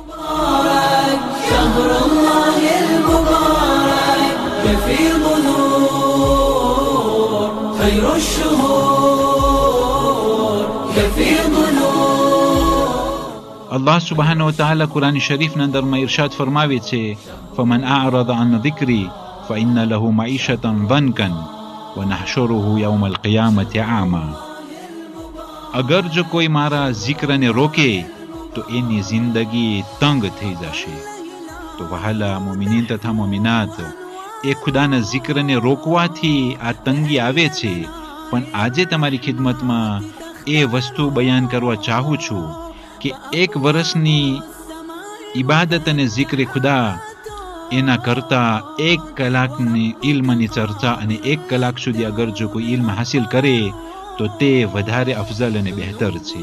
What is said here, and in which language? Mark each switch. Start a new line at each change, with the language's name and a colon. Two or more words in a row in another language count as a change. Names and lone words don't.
Arabic: الله سبحانه وتعالى
Gujarati: કુરાન શરીફના અંદરમાં ઇરશાદ ફરમાવે છે,
Arabic: فمن أعرض عن ذكري فإن له معيشة ضنكا ونحشره يوم القيامة أعمى.
Gujarati: અગર જો કોઈ મારા zikરને રોકે તો એની જિંદગી તંગ થઈ જશે. તો વહાલા મુમિનીન તથા મુમિનાત, એ ખુદાના zikરને રોકવાથી આ તંગી આવે છે. પણ આજે તમારી ખિદમતમાં એ વસ્તુ બયાન કરવા ચાહું છું કે એક વર્ષની ઇબાદત અને zikre ખુદા એના કરતા 1 કલાકની ઇલ્મની ચર્ચા અને 1 કલાક સુધી અગર જો કોઈ ઇલ્મ હાસિલ કરે તો તે વધારે અફઝલ અને બહેતર છે.